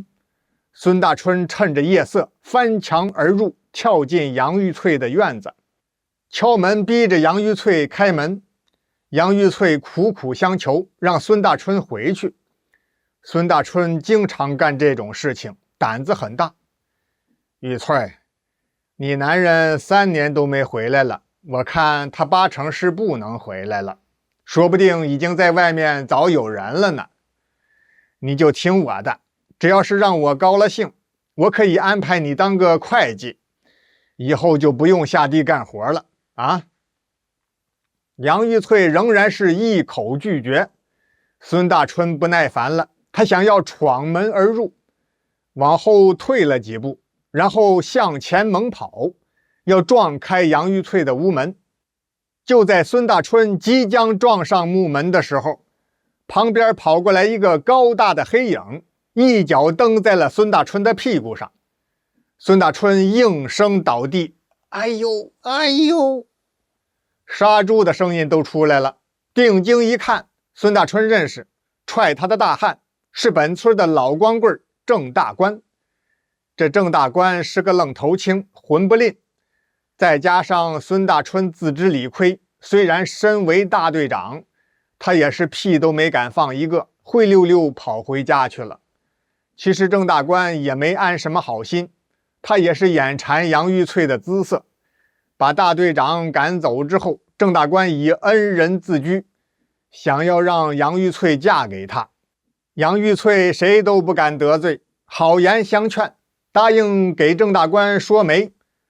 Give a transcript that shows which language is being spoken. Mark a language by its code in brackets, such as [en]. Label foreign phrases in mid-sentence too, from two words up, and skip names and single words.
[zh] 孫大春趁着夜色翻牆而入，跳進楊玉翠的院子，敲門逼着楊玉翠開門。楊玉翠苦苦相求，讓孫大春回去。孫大春經常幹這種事情，膽子很大。玉翠，你男人3年都沒回來了，我看他8成是不能回來了，說不定已經在外面早有人了呢。你就聽我的，只要是讓我高了興，我可以安排你當個會計，以後就不用下地幹活了啊。楊玉翠仍然是一口拒絕。孫大春不耐煩了，他想要闖門而入，往後退了幾步，然後向前猛跑，要撞開楊玉翠的屋門。就在孙大春即將撞上木門的時候，旁邊跑過來一個高大的黑影，一腳蹬在了孫大春的屁股上。孫大春应声倒地，哎呦哎呦，杀豬的声音都出来了。定睛一看，孫大春認識，踹他的大漢是本村的老光棍鄭大官。這鄭大官是個愣頭青，混不吝，再加上孫大春自知理虧，雖然身為大隊長，他也是屁都沒敢放一個，灰溜溜跑回家去了。其實鄭大官也沒安什麼好心，他也是眼饞楊玉翠的姿色。把大隊長趕走之後，鄭大官以恩人自居，想要讓楊玉翠嫁給他。楊玉翠誰都不敢得罪，好言相勸，答應給鄭大官說媒。